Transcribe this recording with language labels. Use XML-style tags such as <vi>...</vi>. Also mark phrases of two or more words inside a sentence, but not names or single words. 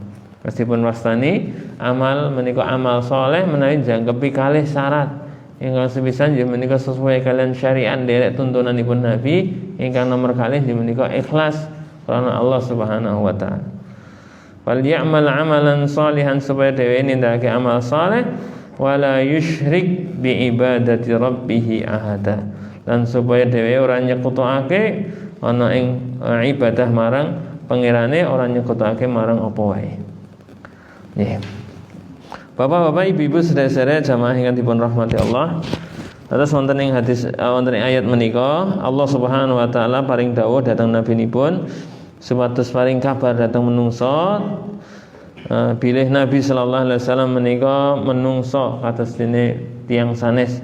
<jv>Meskipun wastani amal menika amal soleh menawi jangkepi kalih syarat ingkang sepisan nggih menika sesuai kalian syariat derek tuntunanipun Nabi. Ingkang nomor kalih nggih menika ikhlas karena Allah</jv> <ar>سبحانه وتعالى. فليعمل عملا صالحا,</ar> <jv>supaya dhewe nindakake amal saleh,</jv> <ar>ولا يشرك بعبادة ربه أحدا,</ar> <jv>lan supaya dhewe ora nyekutake ana ing ibadah marang pangerane, ora nyekutake marang apa wae. Nggih. Bapak-bapak, ibu-ibu, sedherek-sedherek jamaah ingkang dipun rahmati Allah. Terus wonten ing hadis wonten ing ayat menika Allah</jv> <ar>سبحانه وتعالى</ar> <jv>paring dawuh dhateng nabinipun supados paring kabar dhateng menungso bilih Nabi</jv> <ar>صلى الله عليه وسلم</ar> <jv>menika menungso kados dene tiyang sanes.</jv>